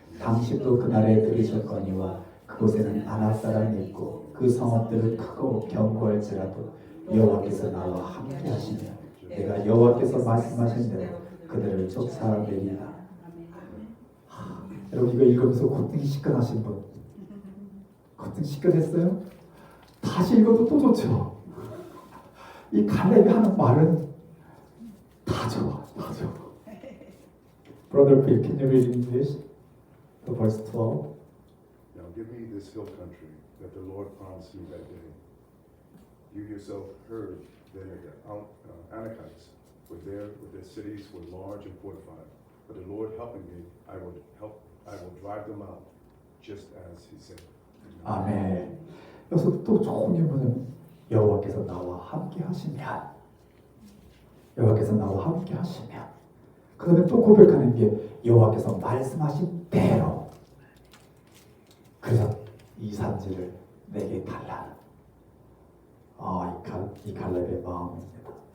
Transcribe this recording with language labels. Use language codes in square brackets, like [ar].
[ko] 당신도 그날에 들으셨거니와 그곳에는 아낙 사람이 있고 그 성읍들은 크고 견고할지라도 여호와께서 나와 함께 하시며 내가 여호와께서 말씀하신 대로 그들을 쫓아내리라. 여러분 이거 읽으면서 콧등이 시큰하신 분? 콧등 시큰했어요? 다시 읽어도 또 좋죠. 이 갈렙이 하는 말은 다 좋아, 다 좋아. [en] Brother Phil, can you read in English? The verse 12. Now give me this hill country that the Lord promised me that day. You yourself heard that the Anakites were there, with their cities were large and fortified. But the Lord helping me, I will drive them out, just as He said. [ko] 아멘. 여기서 또 좋은 게 뭐냐면 여호와께서 나와 함께 하시면, 여호와께서 나와 함께 하시면, 그 다음에 또 고백하는 게 여호와께서 말씀하신 대로, 그래서 이 산지를 내게 달라는 이 갈렙의 마음입니다.